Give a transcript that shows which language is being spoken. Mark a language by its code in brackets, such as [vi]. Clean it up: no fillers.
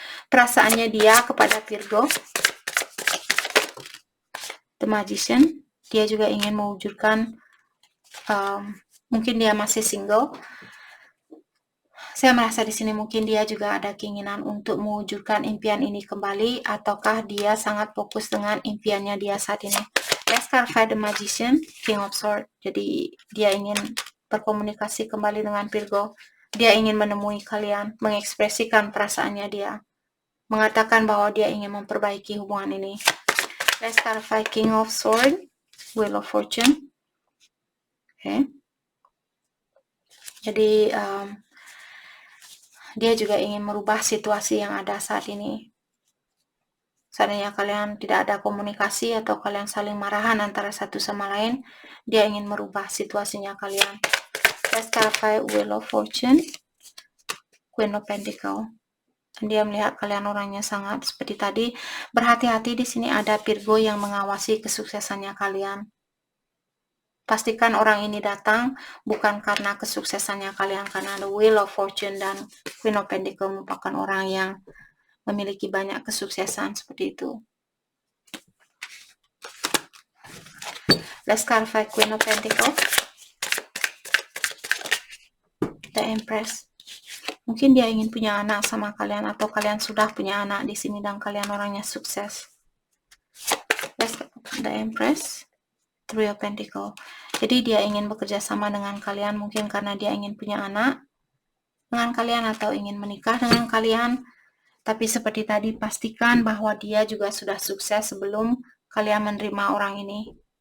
[id] Perasaannya dia kepada Virgo, The Magician. Dia juga ingin mewujudkan, mungkin dia masih single. Saya merasa di sini mungkin dia juga ada keinginan untuk mewujudkan impian ini kembali, ataukah dia sangat fokus dengan impiannya dia saat ini. [en] Let's clarify The Magician, King of Swords. [id] Jadi dia ingin berkomunikasi kembali dengan Virgo. Dia ingin menemui kalian, mengekspresikan perasaannya dia, mengatakan bahwa dia ingin memperbaiki hubungan ini. [en] Let's clarify King of Swords, Wheel of Fortune. Okay. [id] Jadi dia juga ingin merubah situasi yang ada saat ini. Seandainya kalian tidak ada komunikasi atau kalian saling marahan antara satu sama lain, dia ingin merubah situasinya kalian. [en] Let's clarify Wheel of Fortune, Queen of Pentacles. [id] Dia melihat kalian orangnya sangat seperti tadi. Berhati-hati, di sini ada Virgo yang mengawasi kesuksesannya kalian. Pastikan orang ini datang bukan karena kesuksesannya kalian, karena The Wheel of Fortune dan Queen of Pentacles merupakan orang yang memiliki banyak kesuksesan seperti itu. [en] Let's clarify Queen of Pentacles, The Empress. [id] Mungkin dia ingin punya anak sama kalian, atau kalian sudah punya anak di sini dan kalian orangnya sukses. [en] Let's The Empress, Three of Pentacles. [id] Jadi dia ingin bekerja sama dengan kalian, mungkin karena dia ingin punya anak dengan kalian atau ingin menikah dengan kalian. Tapi seperti tadi, pastikan bahwa dia juga sudah sukses sebelum kalian menerima orang ini.